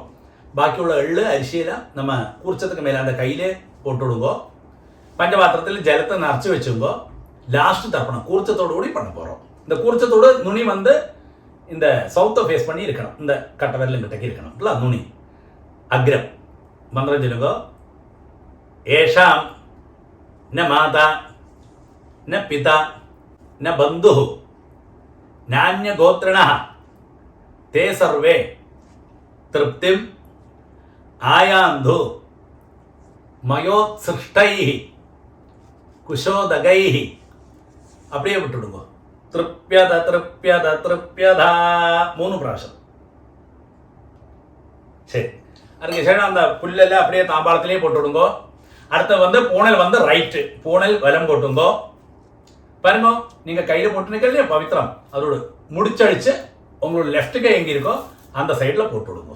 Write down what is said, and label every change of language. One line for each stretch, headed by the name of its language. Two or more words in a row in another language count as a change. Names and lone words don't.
Tamil: பாக்கியுள்ள எள்ளு அரிசியெல்லாம் நம்ம கூர்ச்சத்துக்கு மேலே அந்த கையிலே போட்டு விடுங்கோ. பஞ்சபாத்திரத்தில் ஜலத்தை நிறச்சி வச்சுங்கோ. லாஸ்ட்டு தர்ப்பணம் கூர்ச்சத்தோடு கூடி பண்ண போகிறோம். இந்த கூர்ச்சத்தோடு நுனி வந்து இந்த சவுத்தை ஃபேஸ் பண்ணி இருக்கணும், இந்த கட்டை விரலும் கிட்டக்கு இருக்கணும் இல்லை நுனி அக்ரம். மந்திரம் சொல்லுங்கோ.
Sanskrit: एषां न माता न पिता न बंधु नान्य गोत्रिणः ते सर्वे तृप्तिम आयान्धु मयोत्सृष्टैः कुशोदगैः.
Tamil: அப்படியே விட்டுடுங்க.
Sanskrit: तृप्यद तृप्यद तृप्यदा 3 പ്രാവശ്യം.
Tamil: சரி, அதுக்கு சரி அந்த புல்லெல்லாம் அப்படியே தாம்பாளத்திலேயே போட்டு விடுங்க. அடுத்து வந்து பூணல் வந்து ரைட்டு, பூணல் வலம் போட்டுங்கோ. பாருங்க, நீங்க கையில போட்டு நிக்கலையே பவித்ரம், அதோட முடிச்சழிச்சு உங்களோட லெஃப்ட் கை எங்க இருக்கோ அந்த சைட்ல போட்டு விடுங்க.